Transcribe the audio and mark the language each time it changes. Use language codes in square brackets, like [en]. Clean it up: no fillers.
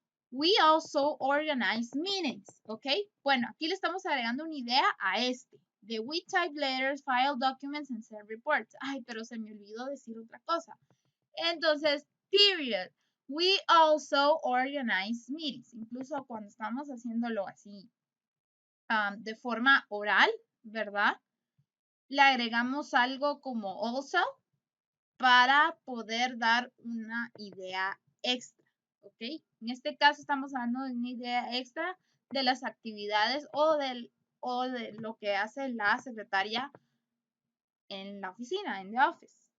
[en] We also organize meetings, okay? [es] Bueno, aquí le estamos agregando una idea a este. [en] De we type letters, file documents, and send reports. [es] Ay, pero se me olvidó decir otra cosa. Entonces, period. [en] We also organize meetings. [es] Incluso cuando estamos haciéndolo así de forma oral, ¿verdad? Le agregamos algo como also para poder dar una idea extra, ¿ok? En este caso estamos hablando de una idea extra de las actividades o de lo que hace la secretaria en la oficina, en [en] the office.